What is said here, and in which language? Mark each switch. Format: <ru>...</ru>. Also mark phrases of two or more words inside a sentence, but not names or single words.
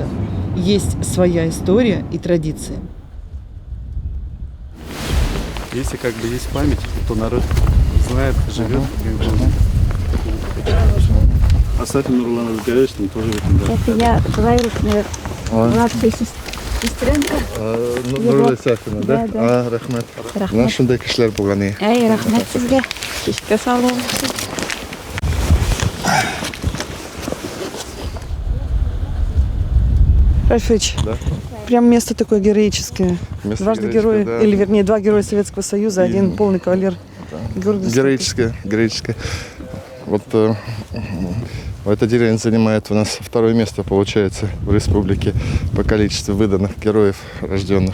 <ru>Есть своя история и традиции. Если есть память, то народ знает, живет, как живет. А Сатин Нурлан Азгаевич там тоже в этом, да. Это я двоюродная младшая Нурлы Сафина, да? Да, да.</ru> <ky>А, рахмат. Нашындай кишилер болгон.</ky> <kk>Әй, рахмет сізге. Кешке сау болыңыз.</kk> <ru>Ральфович, Да. прям место такое героическое. Место Дважды героическое, герой, да. или вернее, два героя Советского Союза, один полный кавалер. гордость. Героическое. Вот эта деревня занимает у нас второе место, получается, в республике по количеству выданных героев рожденных.</ru>